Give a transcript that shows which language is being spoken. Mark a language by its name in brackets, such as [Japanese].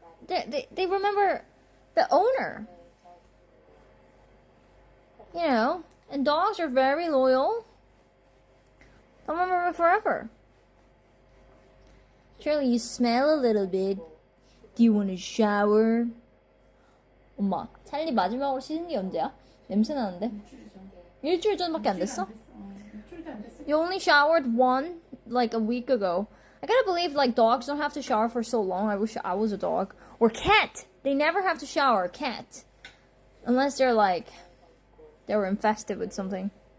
[English] They remember the owner. You know, and dogs are very loyal. They'll remember me forever. Charlie, you smell a little bit. Do you want to shower? [Korean] 엄마, 찰리 마지막으로 씻은 게 언제야? 냄새 나는데? 일주일 전밖에 안 됐어? [English] You only showered one, like a week ago. I gotta believe like dogs don't have to shower for so long. I wish I was a dog. Or cat. They never have to shower. A cat. Unless they're like, they were infested with something.